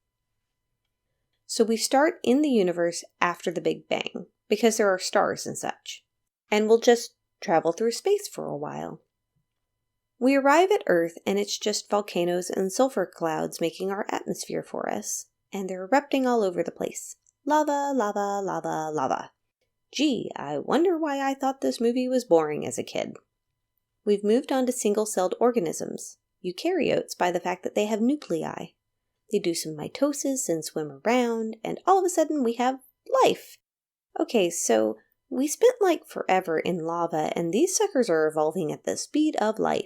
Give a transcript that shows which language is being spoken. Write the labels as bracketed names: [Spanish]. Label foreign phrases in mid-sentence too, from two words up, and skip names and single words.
[English] So we start in the universe after the Big Bang, because there are stars and such. And we'll just travel through space for a while. We arrive at Earth and it's just volcanoes and sulfur clouds making our atmosphere for us. And they're erupting all over the place. Lava, lava, lava, lava. Gee, I wonder why I thought this movie was boring as a kid. We've moved on to single-celled organisms, eukaryotes, by the fact that they have nuclei. They do some mitosis and swim around, and all of a sudden we have life. Okay, so we spent forever in lava, and these suckers are evolving at the speed of light.